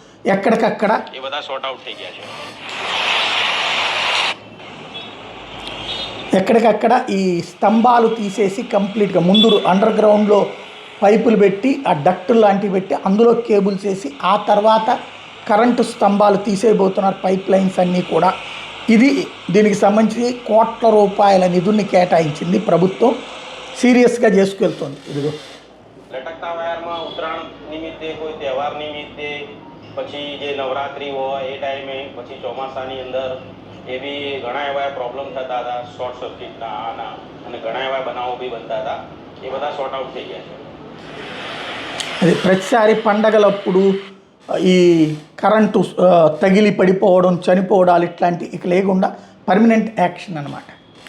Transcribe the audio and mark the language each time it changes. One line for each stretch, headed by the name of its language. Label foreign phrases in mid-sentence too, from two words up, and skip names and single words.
Telugu: ఎక్కడికక్కడ ఈ స్తంభాలు తీసేసి కంప్లీట్గా ముందు అండర్ గ్రౌండ్లో పైపులు పెట్టి, ఆ డక్టులు లాంటివి పెట్టి అందులో కేబుల్స్ వేసి ఆ తర్వాత కరెంటు స్తంభాలు తీసేయబోతున్నారు, పైప్ లైన్స్ అన్నీ కూడా. దీనికి సంబంధించి కోట్ల రూపాయల నిధుల్ని కేటాయించింది ప్రభుత్వం, సీరియస్గా చేసుకెళ్తుంది. ఇదిగో
Gujarati: લટકતા વાયરમાં ઉત્તરાયણ નિમિત્તે કોઈ તહેવાર નિમિત્તે પછી જે નવરાત્રિ હોય એ ટાઈમે પછી ચોમાસાની અંદર એવી ઘણા એવા પ્રોબ્લેમ થતા હતા, શોર્ટ સર્કિટના આના અને ઘણા એવા બનાવો બી બનતા હતા. એ બધા શોર્ટ આઉટ થઈ ગયા છે.
Telugu: అది ప్రతిసారి పండగలప్పుడు ఈ కరెంటు తగిలి పడిపోవడం, చనిపోవడాలు ఇట్లాంటి ఇక లేకుండా పర్మనెంట్ యాక్షన్ అన్నమాట.